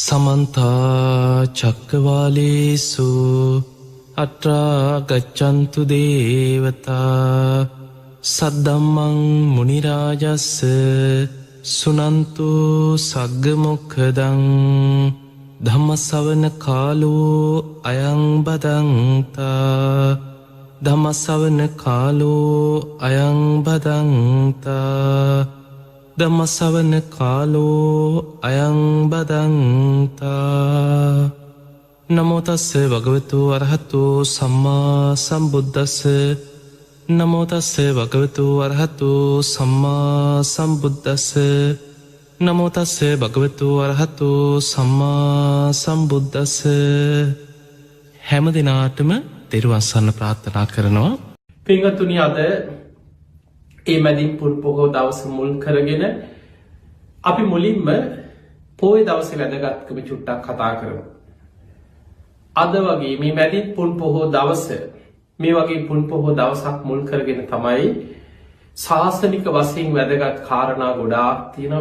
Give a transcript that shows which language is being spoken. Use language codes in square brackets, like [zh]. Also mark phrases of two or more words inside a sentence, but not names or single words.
[pi] समन्ता चक्रवालेषु अत्रा गच्छन्तु देवता सद्धम्मं मुनिराजस्स सुनन्तु सग्गमुखदं धम्मसवන කාලෝ අයං බදන්තා ධම්මසවන කාලෝ අයං බදන්තා ධම්මසවන කාලෝ අයං බදන්තා නමෝ තස්ස භගවතු අරහතු සම්මා සම්බුද්දස්ස නමෝ තස්ස භගවතු අරහතු සම්මා සම්බුද්දස්ස නමෝ තස්ස භගවතු අරහතු සම්මා සම්බුද්දස්ස. [si] හැම දිනාටම තෙරුවන් සරණ ප්‍රාර්ථනා කරනවා. පින්වත්නි, අද ඒ මැදින් පුර පොහොව දවස මුල් කරගෙන අපි මුලින්ම පොහොය දවසේ වැදගත්කම චුට්ටක් කතා කරමු. අද වගේ මේ මැදින් පුන් පොහොව දවස, මේ වගේ පුන් පොහොව දවසක් මුල් කරගෙන තමයි ශාසනික වශයෙන් වැදගත් කාරණා ගොඩාක් තියෙනවා.